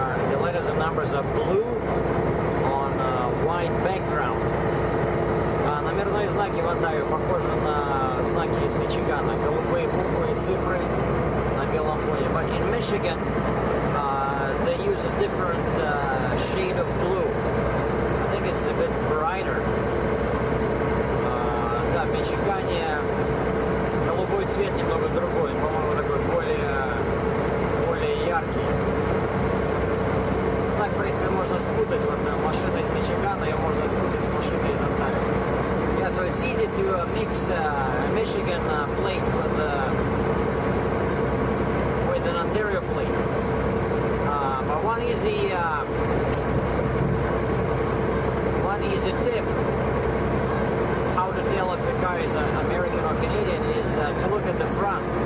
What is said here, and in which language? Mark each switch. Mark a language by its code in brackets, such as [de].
[en] The letters and numbers are blue on white background. [ru] Номерные знаки в Онтарио похожи на знаки из Мичигана. Голубые буквы и цифры на белом фоне. [en] But in Michigan, they use a different shade of blue. I think it's a bit brighter. [ru] В Мичигане голубой цвет немного другой, по-моему, такой более яркий. Так, в принципе, можно спутать. Вот машина из Мичигана, ее можно спутать с машиной из Онтарио. [en] Yeah, so it's easy to mix Michigan plate with an Ontario plate. But one easy tip how to tell if a car is American or Canadian is to look at the front.